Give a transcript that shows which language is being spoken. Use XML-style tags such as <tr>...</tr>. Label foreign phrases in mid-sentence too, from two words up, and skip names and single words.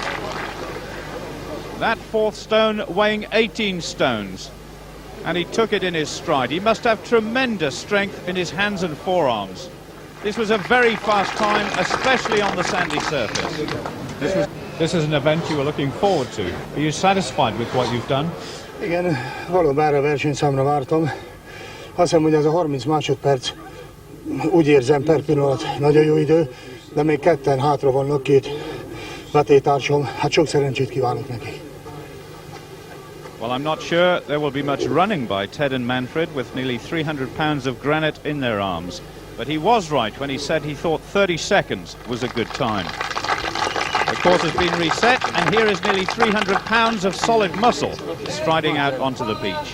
<en>That fourth stone weighing 18 stones. And he took it in his stride. He must have tremendous strength in his hands and forearms. This was a very fast time, especially on the sandy surface. This is an event you were looking forward to. Are you satisfied with what you've done?</en> <hu>Igen, valóban erre a versenyszámra vártam. Azt hiszem, hogy ez a 30 másodperc, úgy érzem per pillanat, nagyon jó idő, de még ketten hátra vannak, két vetétársam. Hát sok szerencsét kívánok neki.</hu> <en>Well, I'm not sure there will be much running by Ted and Manfred with nearly 300 pounds of granite in their arms. But he was right when he said he thought 30 seconds was a good time. The course has been reset, and here is nearly 300 pounds of solid muscle striding out onto the beach.</en>